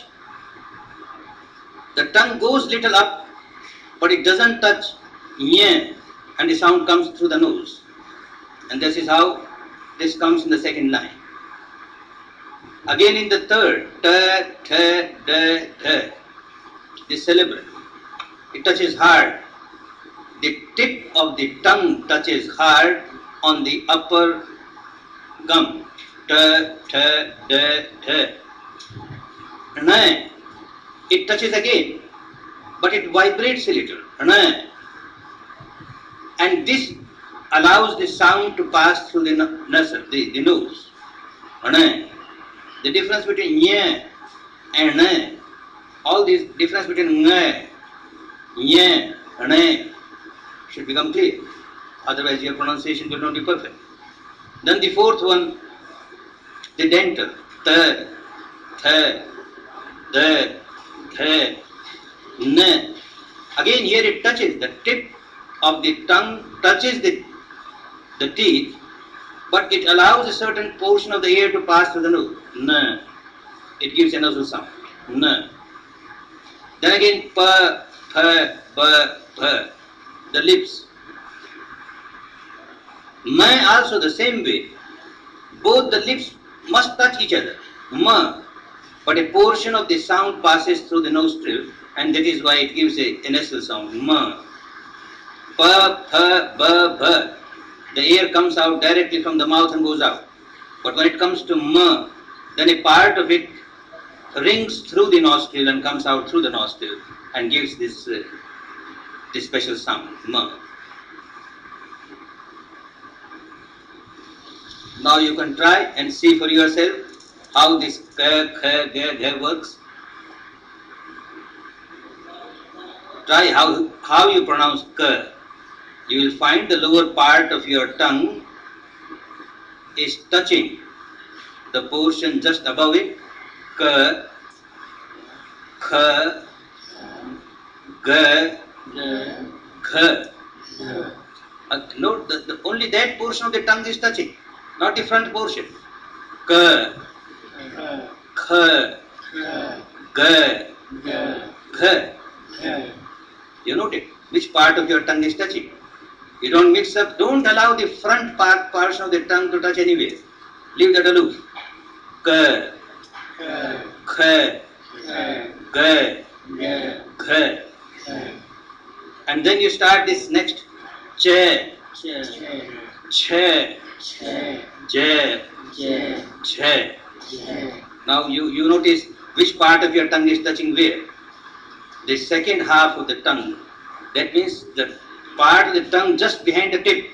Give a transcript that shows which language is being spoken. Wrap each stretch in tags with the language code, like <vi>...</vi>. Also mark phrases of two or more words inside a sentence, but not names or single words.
<en>The tongue goes little up, but it doesn't touch nya, and the sound comes through the nose. And this is how this comes in the second line. Again in the third,</en> <sa>ta, ta, da, da,</sa> <en>the syllable, it touches hard. The tip of the tongue touches hard on the upper gum.</en> <sa>Ta, ta, da, da. Na,</sa> <en>it touches again, but it vibrates a little.</en> <sa>Na.</sa> <en>And this allows the sound to pass through the nasal, the nose. The difference between nya and na, all these difference between</en> <sa>nga, nya, na</sa> <en>should become clear. Otherwise your pronunciation will not be perfect. Then the fourth one, the dental,</en> <sa>ta, tha, da, tha, na.</sa> <en>Again here it touches, the tip of the tongue touches the teeth, but it allows a certain portion of the air to pass through the nose. Na. It gives a nasal sound. Na. Then again</en> <sa>pa, pha, ba, bha,</sa> <en>the lips. Ma also the same way. Both the lips must touch each other.</en> <sa>Ma.</sa> <en>But a portion of the sound passes through the nostril, and that is why it gives a nasal sound.</en> <sa>Ma. Pa, pha, ba, bha.</sa> <en>The air comes out directly from the mouth and goes out. But when it comes to ma, then a part of it rings through the nostril and comes out through the nostril and gives this special sound, ma. Now you can try and see for yourself how this</en> <sa>ka, kha, ga,</sa> <en>gha works. Try how you pronounce ka. You will find the lower part of your tongue is touching the portion just above it.</en> <sa>Ka, kha, ga, gha.</sa> <en>Note that only that portion of the tongue is touching, not the front portion.</en> <sa>Ka, kha, ga, gha.</sa> <en>You note it? Which part of your tongue is touching? You don't mix up, don't allow the front portion of the tongue to touch anywhere. Leave that aloof.</en> <sa>Ka, kha, ga, gha.</sa> <en>And then you start this next cha.</en> <sa>Che, Je, Che.</sa> <en>Now you notice which part of your tongue is touching where? The second half of the tongue. That means the part of the tongue just behind the tip.</en>